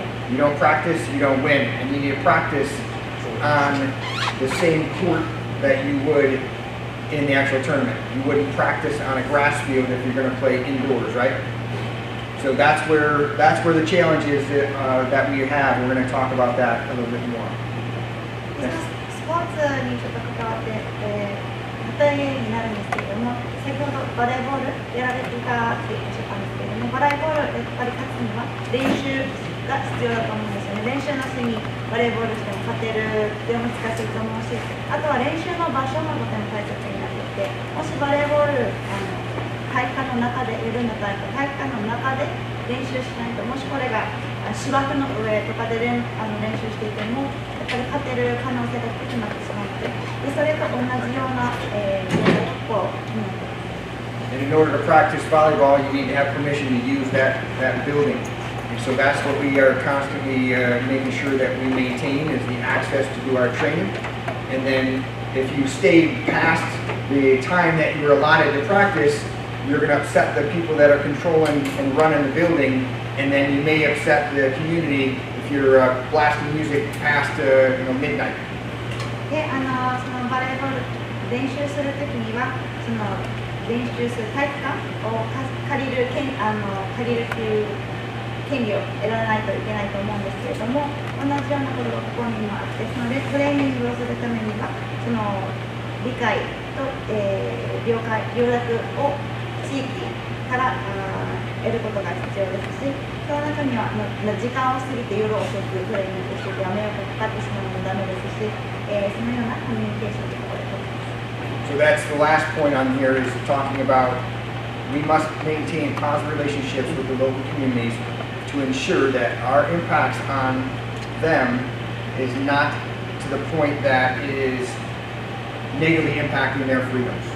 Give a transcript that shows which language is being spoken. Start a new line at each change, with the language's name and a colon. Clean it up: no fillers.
English: You don't practice, you don't win. And you need to practice on the same court that you would in the actual tournament. You wouldn't practice on a grass field if you're going to play indoors, right? So that's where the challenge is that we have. We're going to talk about that a little bit more.
Japanese: スポーツにちょっと関わって、例えになるんですけれども、先ほどバレーボールやられていたっておっしゃったんですけれども、バレーボールやっぱり勝つには練習が必要だと思うんですよね。練習なしにバレーボールしても勝てるでも難しいと思うし、あとは練習の場所もとても大切になってきて、もしバレーボール体育館の中でやるんだったら体育館の中で練習しないと、もしこれが芝生の上とかで練習していてもやっぱり勝てる可能性が低くなってしまって、でそれと同じようなこう、
English: And in order to practice volleyball, you need to have permission to use that building. And so that's what we are constantly making sure that we maintain is the access to do our training. And then if you stay past the time that you're allotted to practice, you're going to upset the people that are controlling and running the building, and then you may upset the community if you're blasting music past midnight.
Japanese: でそのバレーボール練習するときにはその練習する体育館を借りるっていう権利を得らないといけないと思うんですけれども、同じようなことがここにもあって、そのトレーニングをするためにはその理解と、了諾を地域から得ることが必要ですし、その中には時間を過ぎて夜遅くトレーニングしてて迷惑がかかってしまうのもダメですし、そのようなコミュニケーションということです。
English: So that's the last point on here is talking about we must maintain positive relationships with the local communities to ensure that our impacts on them is not to the point that it is negatively impacting their freedoms.